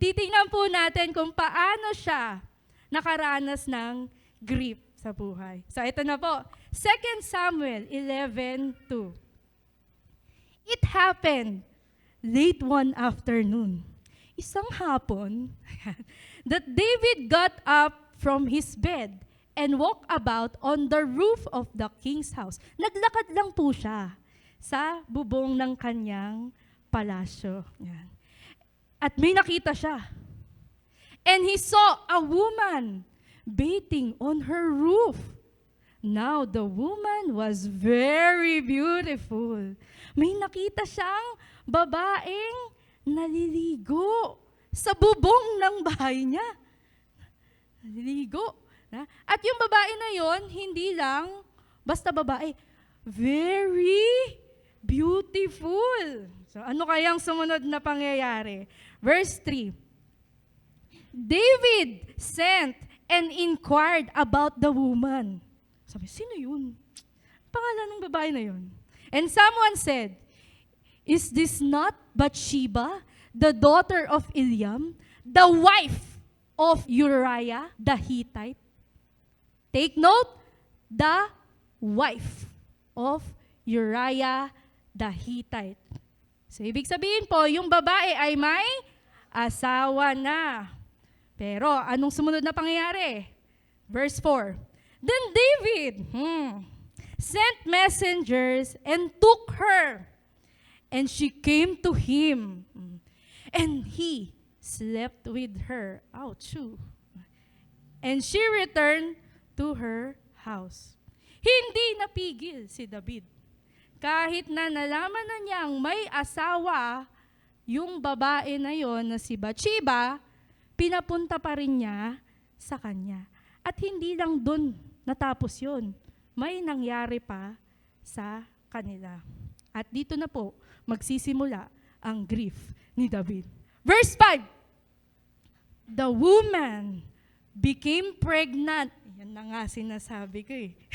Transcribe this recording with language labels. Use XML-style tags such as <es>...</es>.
<tl>Titingnan po natin kung paano siya nakaranas ng grief sa buhay. So ito na po. 2 Samuel 11:2.</tl> <en>It happened late one afternoon.</en> <tl>Isang hapon</tl> <en>that David got up from his bed and walked about on the roof of the king's house.</en> <tl>Naglakad lang po siya sa bubong ng kanyang palasyo. Yan. At may nakita siya.</tl> <en>And he saw a woman bathing on her roof. Now the woman was very beautiful.</en> <tl>May nakita siyang babaeng naliligo sa bubong ng bahay niya. Naliligo. At yung babae na yon, hindi lang basta babae,</tl> <en>very beautiful.</en> <tl>So ano kayang sumunod na pangyayari? Verse 3.</tl> <en>David sent and inquired about the woman.</en> <tl>Sabi, sino yun? Pangalan ng babae na yun.</tl> <en>And someone said, is this not Bathsheba, the daughter of Eliam, the wife of Uriah the Hittite? Take note, the wife of Uriah the Hittite.</en> <tl>So, ibig sabihin po, yung babae ay may asawa na. Pero, anong sumunod na pangyayari?</tl> <en>Verse 4. Then David sent messengers and took her. And she came to him. And he slept with her. Ouch. And she returned to her house.</en> <tl>Hindi napigil si David. Kahit na nalaman na niyang may asawa, yung babae na yon na si Bathsheba, pinapunta pa rin niya sa kanya. At hindi lang dun natapos yon. May nangyari pa sa kanila. At dito na po, magsisimula ang grief ni David.</tl> <en>Verse 5. The woman became pregnant.</en> <tl>Yan na nga sinasabi ko eh.</tl>